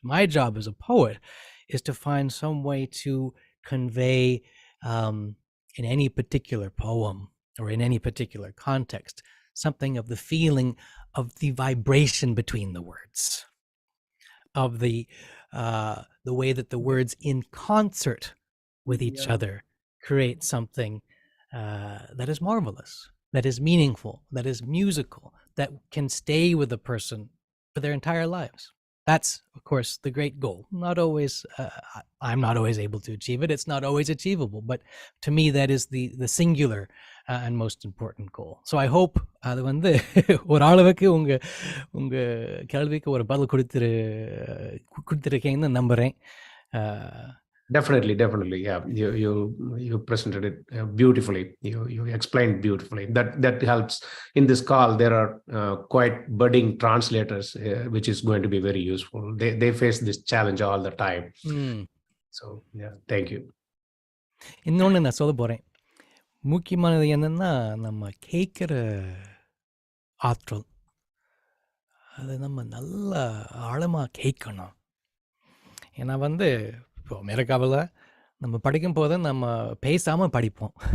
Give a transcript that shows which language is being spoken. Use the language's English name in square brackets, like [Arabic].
[English] My job as a poet is to find some way to convey in any particular poem or in any particular context something of the feeling of the vibration between the words, of the way that the words in concert with each other create something that is marvelous, that is meaningful, that is musical, that can stay with a person for their entire lives. That's, of course, the great goal. Not always, I'm not always able to achieve it. It's not always achievable, but to me, that is the singular and most important goal. So I hope [Tamil] அது வந்து ஒரு அளவுக்கு உங்க கேள்விக்கு ஒரு பதில் கொடுத்துருக்கீங்கன்னு நம்புறேன். [English] Definitely. Yeah, you presented it beautifully. You explained beautifully. That helps. In this call, there are quite budding translators, which is going to be very useful. They face this challenge all the time. So yeah, thank you. [Tamil] இன்னொன்று நான் சொல்ல போகிறேன். முக்கியமானது என்னன்னா, நம்ம கேட்குற ஆற்றல், அதை நம்ம நல்லா ஆழமாக கேட்கணும். ஏன்னா இப்போ அமெரிக்காவில் நம்ம படிக்கும் போது நம்ம பேசாமல் படிப்போம்.